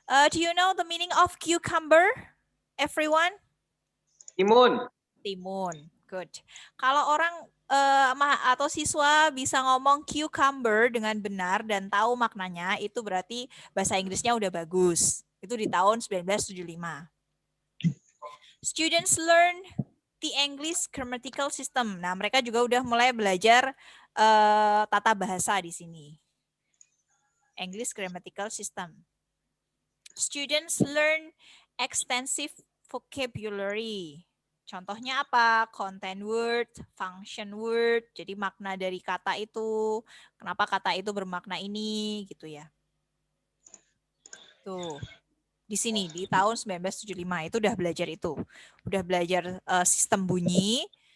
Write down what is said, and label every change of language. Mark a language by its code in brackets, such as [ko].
[en] Do you know the meaning of cucumber? Everyone? [id] Timun. Timun. [en] Good. [id] Kalau orang atau siswa bisa ngomong cucumber dengan benar dan tahu maknanya, itu berarti bahasa Inggrisnya udah bagus. Itu di tahun 1975. [en] Students learn the English grammatical system. [id] Nah, mereka juga udah mulai belajar tata bahasa di sini. [en] English grammatical system. Students learn extensive vocabulary. [id] Contohnya apa? Content word, function word. Jadi makna dari kata itu, kenapa kata itu bermakna ini, gitu ya. Tuh. Di sini di tahun 1975 itu udah belajar itu. Udah belajar sistem bunyi,